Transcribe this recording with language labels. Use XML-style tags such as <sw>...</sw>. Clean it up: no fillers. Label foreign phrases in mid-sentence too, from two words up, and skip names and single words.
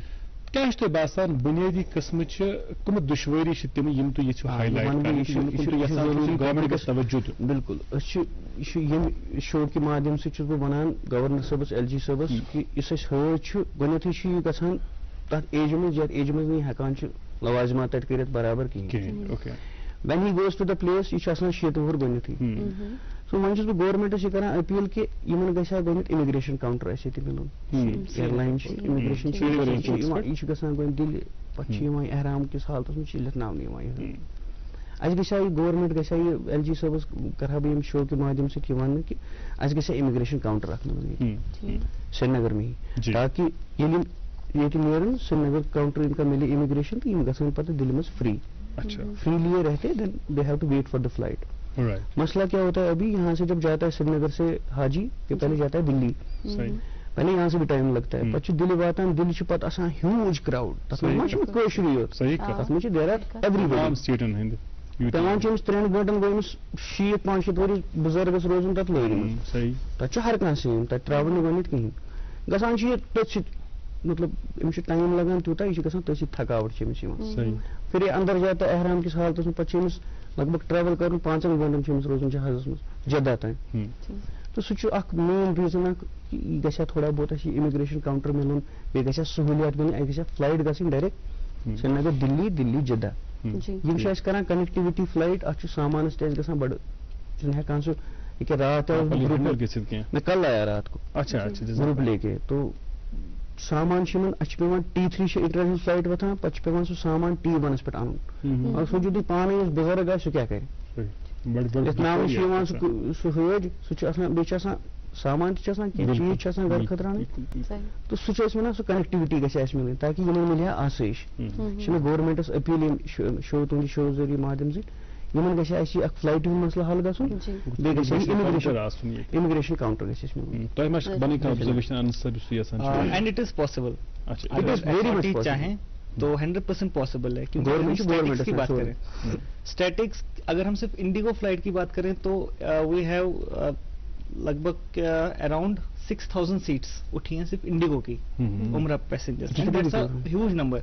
<ks>کیٛاہ چھُ تۄہہِ باسان بُنیٲدی قٕسمٕچہِ کٕمہٕ دُشوٲری چھِ تِم یِم تُہۍ یژھِو ہاے لایٹ کرٕنۍ گورمنٹ گژھِ توجہ دیُن بالکل أسۍ چھِ ییٚمہِ شو کہِ مادھیم سۭتۍ چھُس بہٕ وَنان گورنر صٲبس LG صٲبس کہِ یُس اَسہِ حٲج چھُ گۄڈنٮ۪تھٕے چھُ یہِ گژھان تتھ ایجہِ منٛز یتھ ایجہِ منٛز نہٕ یہِ ہٮ۪کان چھُ لوازمات تتہِ کٔرِتھ برابر کِہیٖنۍ</ks> <en>when he goes to the place</en> <ks>یہِ چھُ آسان 7 وُہُر گۄڈنٮ۪تھٕے سو وۄنۍ چھُس بہٕ گورمنٹس یہِ کران أپیٖل کہِ یِمن گژھِ ہا گۄڈنٮ۪تھ اِمِگریشن کاوُنٹر اَسہِ ییٚتہِ مِلُن اِیر لاین چھِ اِمِگریشن چھِ یہِ چھُ گژھان گۄڈٕ دِلہِ پتہٕ چھِ یِوان احرام کِس حالتس منٛز چھِ لیکھناونہٕ یِوان یہِ اَسہِ گژھِ ہا یہِ گورمنٹ گژھِ ہا یہِ LG صٲبس کرٕ ہا بہٕ ییٚمہِ شو کہِ مادھیم سۭتۍ یہِ وَننہٕ کہِ اَسہِ گژھِ ہا اِمِگریشن کاوُنٹر اکھ مِلُن ییٚتہِ</ks> <ur>سرینگر میں ہی</ur> <ks>تاکہِ ییٚلہِ ییٚتہِ نیرن سرینگر کاوُنٹر یِم کا مِلہِ اِمِگریشن تہٕ یِم گژھن پتہٕ دِلہِ منٛز فری فریلی</ks> <ur>یہ رہتے</ur> <en>then they have to wait for the flight</en> <ur>مسئلہ کیا ہوتا ہے ابھی یہاں سے جب جاتا ہے سری نگر سے حاجی کہ پہلے جاتا ہے دلی پہلے یہاں سے بھی ٹائم لگتا ہے</ur> <ks>پتہ دل واتان دل چھ پتہ آسان ہیوج کراؤڈ تتھ منٛز چھُ کٲشرُے یوت تتھ منٛز چھِ دیر آر ایوری پیوان چھِ أمِس 3 گٲنٛٹن گوٚو أمِس 60-65 ؤری بُزرگس روزُن تتھ لٲگِتھ تتھ چھُ ہر کانٛہہ سیم تتہِ ترٛاوُن نہٕ گۄڈنٮ۪تھ کِہیٖنۍ گژھان چھُ یہِ تٔتھۍ سۭتۍ مطلب أمِس چھُ ٹایم لگان تیوٗتاہ یہِ چھُ گژھان تٔتھۍ سۭتۍ تھکاوٹ چھِ أمِس یِوان</ks> <ur>پھر یہ اندر جاتا ہے</ur> <ks>احرام کس حالتس میں پتہٕ چھِ أمِس لگ بگ ٹریول کرُن 5 گٲنٛٹن چھُ أمِس روزُن جہازس منٛز جدہ تام تہٕ سُہ چھُ اکھ مین ریٖزن اکھ یہِ گژھِ ہا تھوڑا بہت اَسہِ یہِ اِمِگریشن کاوُنٹر مِلُن بیٚیہِ گژھِ ہا سہوٗلیت مِلٕنۍ اَسہِ گژھِ ہا فلایٹ گژھٕنۍ ڈایریکٹ سرینگر دِلی جدہ یِم چھِ اَسہِ کران کنیکٹِوِٹی فلایٹ اتھ چھُ سامانس تہِ اَسہِ گژھان بڑٕ چھُنہٕ ہٮ۪کان سُہ ییٚکیٛاہ رات</ks> <ur>میں کل آیا رات کو گروپ لے کے تو</ur> <ks>سامان اَسہِ چھُ پیوان T3 چھِ</ks> <en>international flight</en> <ks>وۄتھان پتہٕ چھُ پیوان سُہ سامان T1 پٮ۪ٹھ اَنُن اور سوٗنچِو تُہۍ پانے یُس بُزرگ آسہِ سُہ کیٛاہ کرِ لیکھناونہٕ چھُ یِوان سُہ حٲج سُہ چھُ آسان بیٚیہِ چھُ آسان سامان تہِ چھُ آسان کینٛہہ چیٖز چھِ آسان گرٕ خٲطرٕ اَنٕنۍ تہٕ سُہ چھُ أسۍ وَنان سُہ کنیکٹِوِٹی گژھِ اَسہِ مِلٕنۍ تاکہِ یِمن مِلہِ ہا آسٲیِش یہِ چھِ مےٚ گورمنٹس أپیٖل ییٚمہِ شو تُہنٛدِ شو ذٔریعہٕ مادھیم سۭتۍ یِمن گژھِ اَسہِ اکھ فلایٹہِ ہُنٛد مسلہٕ حل گژھُن بیٚیہِ گژھِ اِمِگریشن کاوُنٹر گژھِ اَسہِ مِلُن</ks> <en>and it is possible</en> <ur>چاہیں تو 100% پاسبل ہے کیونکہ کی بات کریں اسٹیٹکس اگر ہم صرف انڈیگو فلائٹ کی بات کریں تو</ur> <en>we have</en> <ur>لگ بھگ اراؤنڈ 6000 سیٹس اٹھی ہیں صرف انڈیگو کی عمرہ</ur> <en>passenger huge number.</en>